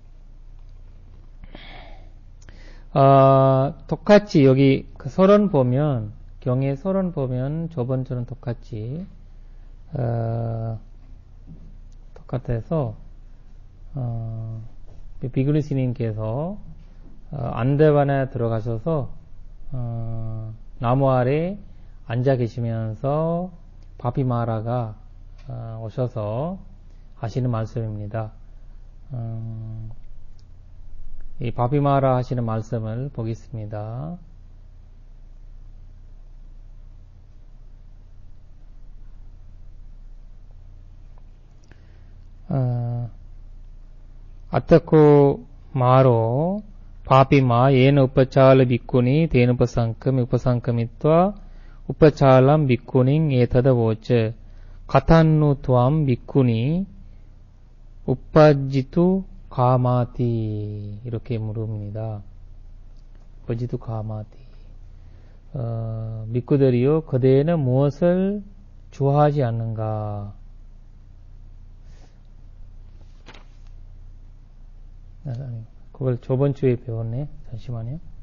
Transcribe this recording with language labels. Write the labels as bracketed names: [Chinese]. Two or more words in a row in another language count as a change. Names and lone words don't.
[Korean] 똑같이 여기 그 서론 보면, 경의 서론 보면 저번처럼 똑같이 똑같아서 비구니 스님께서 안대반에 들어가셔서 나무 아래 앉아 계시면서 바피마라가 오셔서 하시는 말씀입니다. 이 바피마라 하시는 말씀을 보겠습니다. [Pali] అత్తకు మారో పాపిమా ఏన ఉపచాల బిక్కుని తేనుపసంకమి ఉపసంకమిత్వా ఉపచాలం బిక్కునిం ఏతదవోచ కథన్ను త్వాం బిక్కుని uppajjitu kamati. [Korean] 이렇게 물읍니다. [Pali] uppajjitu kamati. [Korean] 비구들이요, 그대는 무엇을 좋아하지 않는가? 그걸 저번 주에 배웠네. 잠시만요.